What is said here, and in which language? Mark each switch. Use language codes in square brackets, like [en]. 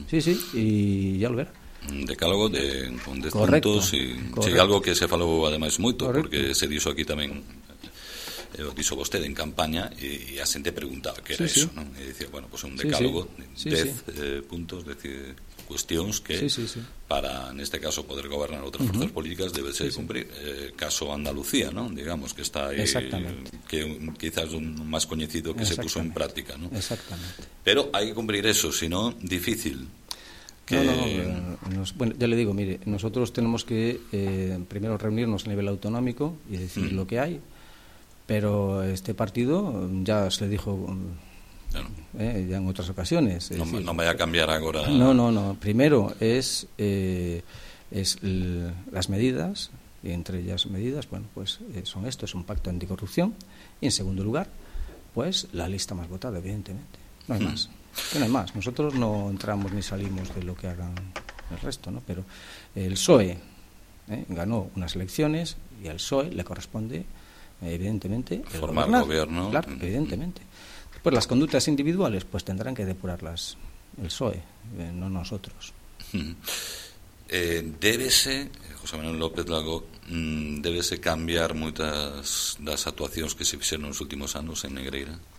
[es] Sí, sí, y ya lo verá. Un decálogo con 10 puntos. Y algo que se faló además mucho, porque se dijo aquí también, lo dijo usted en campaña, y a gente preguntaba qué era eso. ¿No? Y decía, bueno, pues un decálogo de 10 puntos, decir... [gl] cuestións que para neste caso poder gobernar outras forzas políticas debe ser cumprir caso Andalucía, ¿no? Digamos que está aí que quizás un máis coñecido que se puso en práctica, ¿no? Exactamente. Pero hai que cumprir eso, si no difícil. [es] Ya le digo, mire, nosotros tenemos que primero reunirnos a nivel autonómico y decir lo que hay, pero este partido ya se le dijo ya en otras ocasiones. No vaya a cambiar ahora. No. Primero las medidas, y entre ellas medidas, bueno, pues son esto, es un pacto anticorrupción. Y en segundo lugar, pues la lista más votada, evidentemente. No hay más. No hay más. Nosotros no entramos ni salimos de lo que hagan el resto, ¿no? Pero el PSOE ganó unas elecciones y al PSOE le corresponde, evidentemente, formar gobierno. Claro, evidentemente. Pues las conductas individuales pues tendrán que depurarlas el PSOE, no nosotros. [gl] Débese, José Manuel López Lago, débese cambiar muchas das actuacións que se fixeron nos últimos anos en Negreira.